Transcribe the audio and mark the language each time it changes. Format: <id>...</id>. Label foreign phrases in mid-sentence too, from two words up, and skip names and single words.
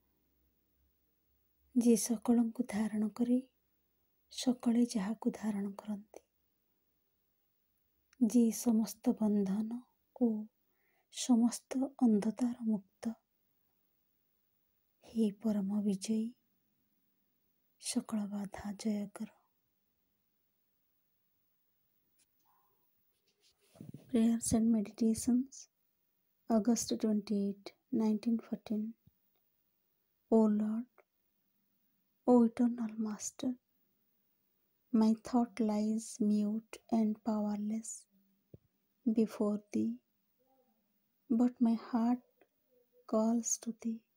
<or>ଯିଏ ସକଳଙ୍କୁ ଧାରଣ କରେ, ସକଳେ ଯାହାକୁ ଧାରଣ କରନ୍ତି, ଯିଏ ସମସ୍ତ ବନ୍ଧନ ଓ ସମସ୍ତ ଅନ୍ଧତାର ମୁକ୍ତ, ହେ ପରମ ବିଜୟୀ, ସକଳ ବାଧା ଜୟ କର।</or> <en>Prayers and Meditations, August 28, 1914. O Lord, O Eternal Master, my thought lies mute and powerless before Thee, but my heart calls to Thee.</en>